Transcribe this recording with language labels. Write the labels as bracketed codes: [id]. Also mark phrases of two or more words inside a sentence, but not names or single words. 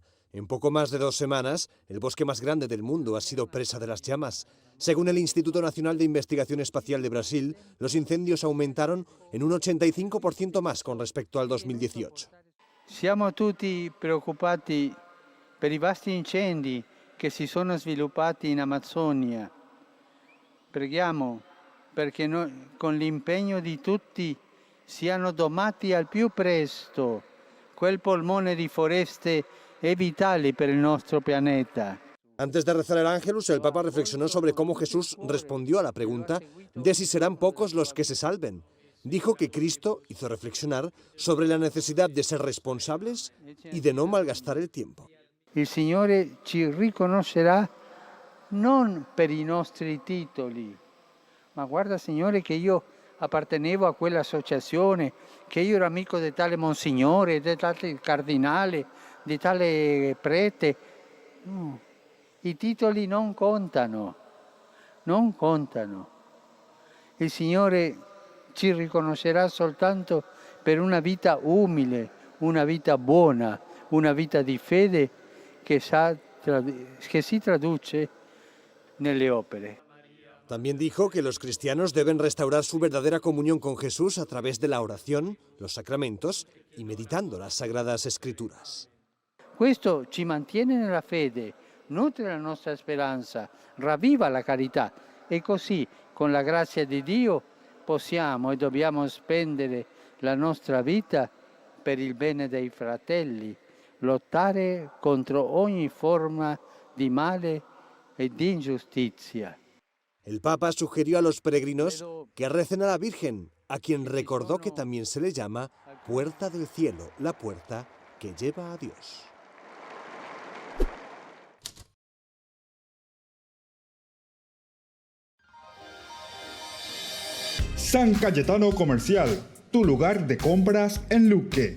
[es] En poco más de 2 semanas, el bosque más grande del mundo ha sido presa de las llamas. Según el Instituto Nacional de Investigación Espacial de Brasil, los incendios aumentaron en un 85% más con respecto al 2018. [it] Siamo tutti preoccupati per i vasti incendi che si sono sviluppati in Amazzonia. Preghiamo perché con l'impegno di tutti siano domati al più presto quel polmone di foreste vitali per il nostro pianeta. [es] Antes de rezar el Ángelus, el Papa reflexionó sobre cómo Jesús respondió a la pregunta de si serán pocos los que se salven. Dijo que Cristo hizo reflexionar sobre la necesidad de ser responsables y de no malgastar el tiempo. [it] Il Signore ci riconoscerà non per i nostri titoli, ma guarda Signore che io appartenevo a quell'associazione, che io ero amico di tale Monsignore, di tale Cardinale, di tale Prete. No, i titoli non contano, non contano. Il Signore ci riconoscerà soltanto per una vita umile, una vita buona, una vita di fede che si traduce nelle opere. [es] También dijo que los cristianos deben restaurar su verdadera comunión con Jesús a través de la oración, los sacramentos y meditando las Sagradas Escrituras. [it] Questo ci mantiene nella fede, nutre la nostra speranza, ravviva la carità e così, con la grazia di Dio, possiamo e dobbiamo spendere la nostra vita per il bene dei fratelli, lottare contro ogni forma di male e di ingiustizia. [es] El Papa sugirió a los peregrinos que recen a la Virgen, a quien recordó que también se le llama Puerta del Cielo, la puerta que lleva a Dios. San Cayetano Comercial, tu lugar de compras en Luque.